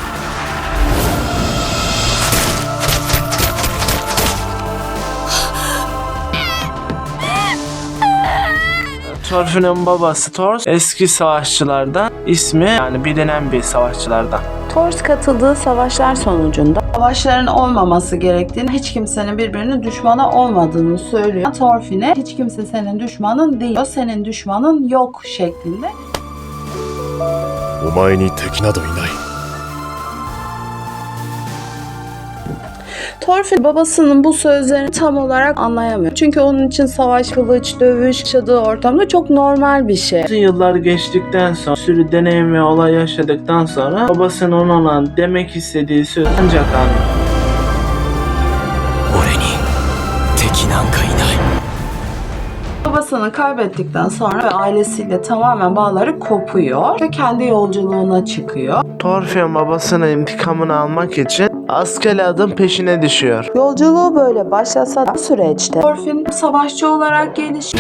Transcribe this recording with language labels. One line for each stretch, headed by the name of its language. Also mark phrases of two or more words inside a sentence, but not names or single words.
Turkish: Thorfinn'in babası Thor eski savaşçılardan, ismi yani bilinen bir savaşçılardan. Thor katıldığı savaşlar sonucunda savaşların olmaması gerektiğini, hiç kimsenin birbirinin düşmanı olmadığını söylüyor. Thorfinn'e hiç kimse senin düşmanın değil, o senin düşmanın yok şeklinde.
Japanese: お前に敵などいない。
Turkish: Thorfinn babasının bu sözlerini tam olarak anlayamıyor. Çünkü onun için savaş, kılıç, dövüş yaşadığı ortamda çok normal bir şey. Uzun yıllar geçtikten sonra, sürü deneyim ve olay yaşadıktan sonra babasının ona olan demek istediği söz ancak anlıyor.
Japanese: 俺に敵なんかいない。
Turkish: Babasını kaybettikten sonra ve ailesiyle tamamen bağları kopuyor ve kendi yolculuğuna çıkıyor. Thorfinn babasının intikamını almak için Askeladd'ın peşine düşüyor. Yolculuğu böyle başlasa da süreçte Thorfinn savaşçı olarak gelişiyor.